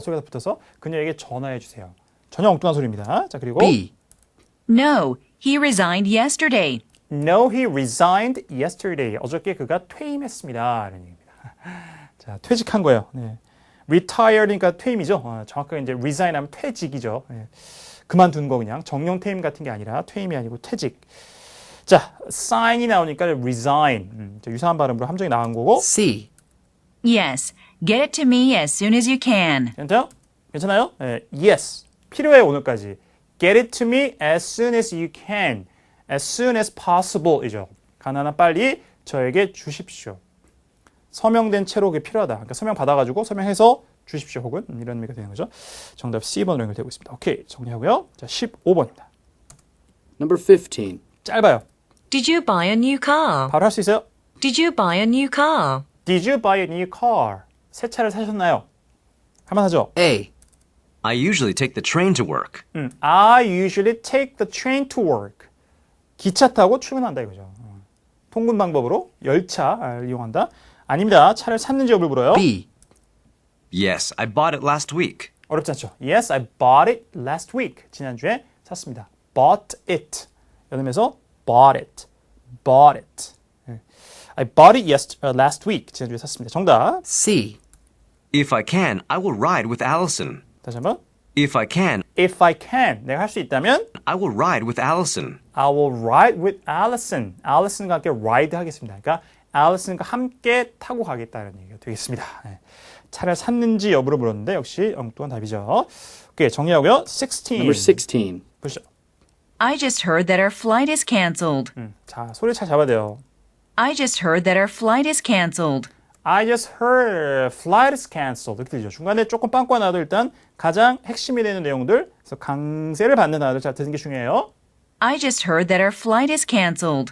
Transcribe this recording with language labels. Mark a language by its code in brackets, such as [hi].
[ko] 소리가 붙어서 그녀에게 전화해 주세요. 전혀 엉뚱한 소리입니다. 자, 그리고 [en] B, No, he resigned yesterday. No, he resigned yesterday. [ko] 어저께 그가 퇴임했습니다. 이런 얘기입니다. 자, 퇴직한 거예요. 네. retire니까 퇴임이죠. 정확하게 이제 resign 하면 퇴직이죠. 네. 그만둔 거 그냥 정령 퇴임 같은 게 아니라 퇴임이 아니고 퇴직. 자, sign이 나오니까 resign. 유사한 발음으로 함정이 나온 거고. [en] C, Yes, get it to me as soon as you can. [ko] 괜찮아요? 괜찮아요? 네. [en] Yes. [ko] 필요해 오늘까지. [en] Get it to me as soon as you can. As soon as possible 이죠. [ko] 가능한 빨리 저에게 주십시오. 서명된 채로 그게 필요하다. 그러니까 서명 받아가지고 서명해서 주십시오. 혹은 이런 의미가 되는 거죠. 정답 C번으로 연결되고 있습니다. 오케이, 정리하고요. 자, 15번입니다. [en] Number 15. [ko] 짧아요. [en] Did you buy a new car? [ko] 바로 할 수 있어요. [en] Did you buy a new car? Did you buy a new car? [ko] 새 차를 사셨나요? 할만하죠? [en] A, I usually take the train to work. I usually take the train to work. [ko] 기차 타고 출근한다 이거죠. 통근 방법으로 열차를 이용한다. 아닙니다. 차를 샀는지 여부를 물어요. [en] B. Yes, I bought it last week. [ko] 어렵지 않죠? [en] Yes, I bought it last week. [ko] 지난주에 샀습니다. [en] Bought it. [ko] 여름에서 bought it. [en] Bought it. I bought it last week. [ko] 지난주에 샀습니다. 정답. [en] C. If I can, I will ride with Allison. [ko] 다시 한번. [en] If I can, If I can. [ko] 내가 할 수 있다면 [en] I will ride with Allison. I will ride with Allison. [ko] Allison과 함께 ride 하겠습니다. 그러니까 Allison과 함께 타고 가겠다는 얘기가 되겠습니다. 네. 차를 샀는지 여부를 물었는데 역시 엉뚱한 답이죠. 오케이, 정리하고요. 16. [en] Number 16. [ko] 보시죠. [en] I just heard that our flight is canceled. [ko] 자, 소리 잘 잡아야 돼요. [en] I just heard that our flight is canceled. I just heard flight is canceled. [ko] 이렇게 들리죠. 중간에 조금 빵꾸가 나도 일단 가장 핵심이 되는 내용들, 그래서 강세를 받는 단어들 잘 듣는 게 중요해요. [en] I just heard that our flight is canceled.